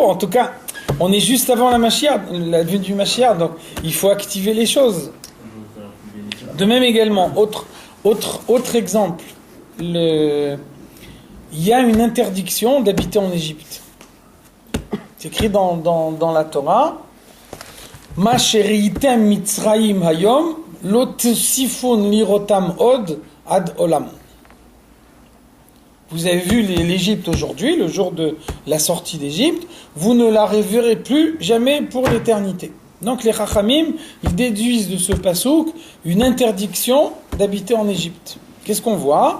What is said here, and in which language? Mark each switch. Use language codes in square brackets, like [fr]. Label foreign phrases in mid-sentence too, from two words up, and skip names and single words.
[fr] En tout cas, on est juste avant la Mashiach, la venue du Mashiach, donc il faut activer les choses. De même également, autre exemple, il y a une interdiction d'habiter en Égypte. C'est écrit dans la Torah. [he] מה שראיתם מצרים היום לא תוסיפון לראותם עוד עד עולם. [fr] Vous avez vu l'Égypte aujourd'hui, le jour de la sortie d'Égypte, vous ne la reverrez plus jamais pour l'éternité. Donc les Chachamim, ils déduisent de ce pasouk une interdiction d'habiter en Égypte. Qu'est-ce qu'on voit ?